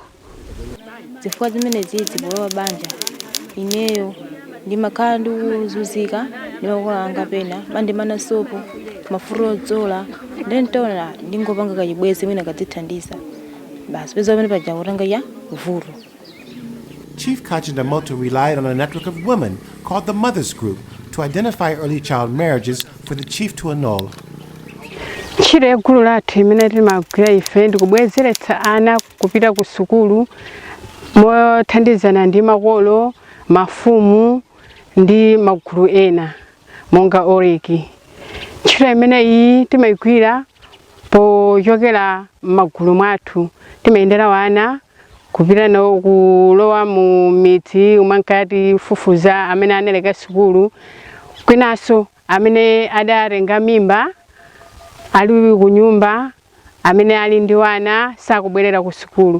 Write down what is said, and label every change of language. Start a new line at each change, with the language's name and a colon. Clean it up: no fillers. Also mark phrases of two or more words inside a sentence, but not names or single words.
Nyanja: zifukwa zimene zizi bolowa banja ineyo ndimakhala ndikuzunzika ndimakolanga pena mandimana sopo mafuro odzola ndentona ndingopanga kachibwezi mwina kadzithandiza basi peza pamene paja kutanga ya vuto.
English: Chief Kachindamoto relied on a network of women called the Mothers Group to identify early child marriages for the chief to annul.
Nyanja: Ntchito yaikulu lathu imene timagwira ife ndikubwezeretsa ana kupita ku sukulu mothandizana ndi makolo, mafumu ndi magulu ena monga oriki. Ntchito imeneyi timayigwira pochokera m'magulu mwathu, timayendera wana kupita nawo kulowa mu midzi umankati fufuza amene analeka sukulu, kwinaso amene adatenga mimba ali kunyumba, amene ali ndi wana sakubwerera ku sukulu.